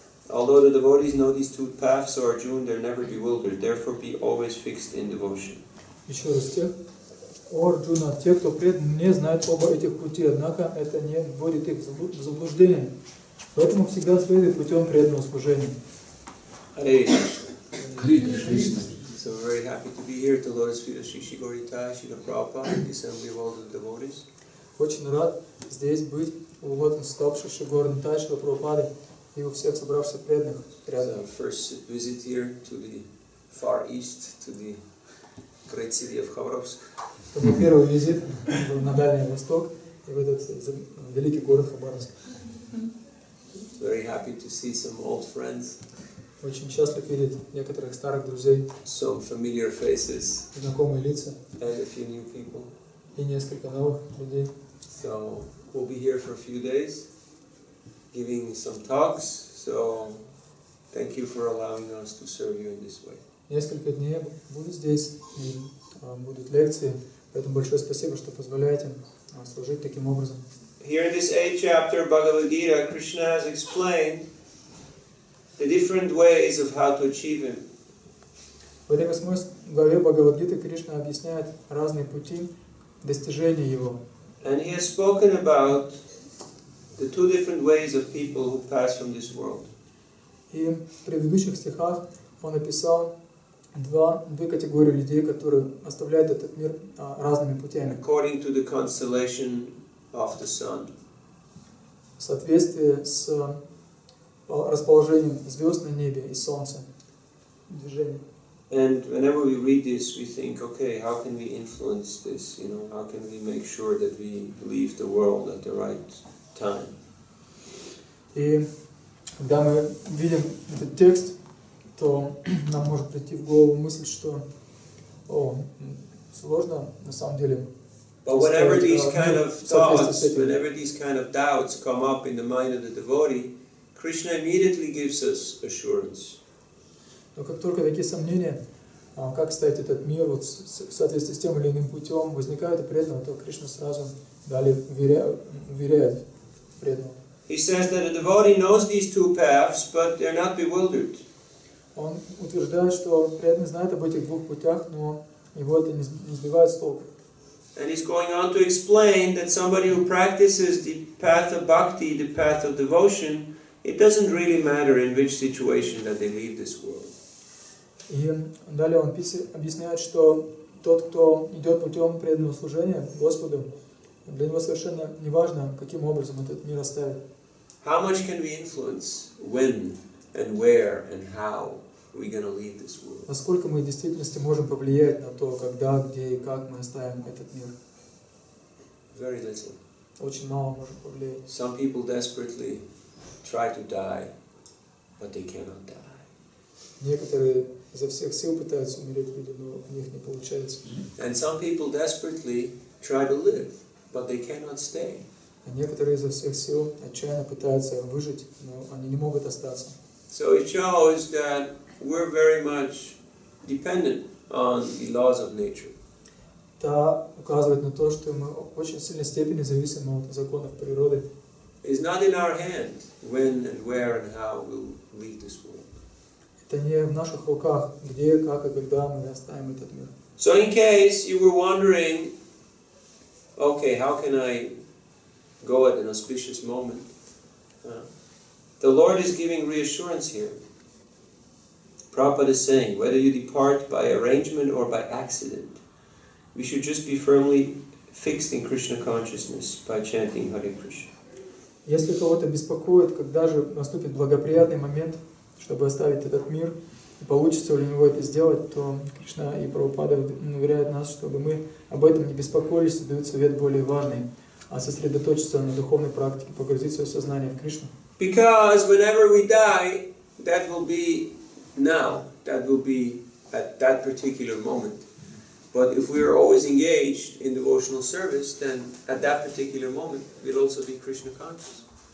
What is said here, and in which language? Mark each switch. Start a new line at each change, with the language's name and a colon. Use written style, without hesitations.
English: Although the devotees know these two paths, O Arjuna, they are never bewildered. Therefore, be always fixed in devotion.
Russian: Еще раз тех. О Арджуна, те, кто предан мне, знают оба этих пути, однако это не вводит их в заблуждение. Поэтому всегда следует путем преданного служения.
English: Hare
Russian: Кришна.
English: So we're very happy to be here at the Lotus Feet of Shri Gauritai, Srila Prabhupada, the assembly of all the devotees.
Russian: Очень рад здесь быть у лотных стоп Шри Gauritai, Шрила Прабхупады и у всех собравшихся преданных рядом.
English: First visit here to the far east, to the great city of Хабаровск.
Russian: Это был первый визит на Дальний Восток и в этот великий город Хабаровск.
English: Very happy to see some old friends.
Russian: очень счастлив видеть некоторых старых друзей,
English: some familiar faces,
Russian: знакомые лица
English: and a few new people.
Russian: и несколько новых людей.
English: So we'll be here for a few days, giving some talks. So thank you for allowing us to serve you in this way.
Russian: Несколько дней я буду здесь, и будут лекции, поэтому большое спасибо, что позволяете служить таким образом.
English: Here in this 8th chapter of Bhagavad Gita, Krishna has explained the different ways of how to achieve Him.
Russian: В этой 8 главе Бхагавад-гиты Кришна объясняет разные пути достижения Его.
English: And He has spoken about the two different ways of people who pass from this world.
Russian: И в предыдущих стихах Он описал две категории людей, которые оставляют этот мир разными путями.
English: According to the constellation of the sun.
Russian: В соответствии с расположением звезд на небе и солнца. Движение.
English: And whenever we read this, we think, okay, how can we influence this? You know, how can we make sure that we leave the world at the right time?
Russian: И когда мы видим этот текст, то нам может прийти в голову мысль, что сложно на самом деле.
English: But whenever these kind of thoughts, whenever these kind of doubts come up in the mind of the devotee, Krishna immediately gives us assurance.
Russian: Но как только такие сомнения, как ставить этот мир в соответствии с тем или иным путем, возникают у преданного, то Кришна сразу далее уверяет преданного.
English: He says that a devotee knows these two paths, but they're not bewildered.
Russian: Он утверждает, что преданный знает об этих двух путях, но его это не сбивает с толку.
English: And he's going on to explain that somebody who practices the path of bhakti, the path of devotion, it doesn't really matter in which situation that they leave this world.
Russian: И далее он объясняет, что тот, кто идет путем преданного служения Господу, для него совершенно не важно, каким образом этот мир оставит.
English: How much can we influence when and where and how we're going to leave this world?
Russian: Насколько мы в действительности можем повлиять на то, когда, где и как мы оставим этот мир?
English: Very little.
Russian: Очень мало можем повлиять.
English: Some people desperately try to die, but they cannot die.
Russian: Некоторые изо всех сил пытаются умереть люди, но у них не получается.
English: And some people desperately try to live, but they cannot stay.
Russian: А некоторые изо всех сил отчаянно пытаются выжить, но они не могут остаться.
English: So it shows that we're very much dependent on the laws of nature.
Russian: Это указывает на то, что мы в очень сильной степени зависим от законов природы.
English: It's not in our hand when and where and how we'll leave this world.
Russian: Это не в наших руках, где, как и когда мы оставим этот мир.
English: So in case you were wondering, okay, how can I go at an auspicious moment? The Lord is giving reassurance here. Prabhupada is saying, whether you depart by arrangement or by accident, we should just be firmly fixed in Krishna consciousness by chanting Hare Krishna.
Russian: Если кого-то беспокоит, когда же наступит благоприятный момент, чтобы оставить этот мир, и получится ли у него это сделать, то Кришна и Прабхупада уверяют нас, чтобы мы об этом не беспокоились и дают совет более важный, а сосредоточиться на духовной практике, погрузить свое сознание в Кришну.
English: Because whenever we die, that will be now, that will be at that particular moment. But if we are always engaged in devotional service, then at that particular moment, we'll also be Krishna conscious.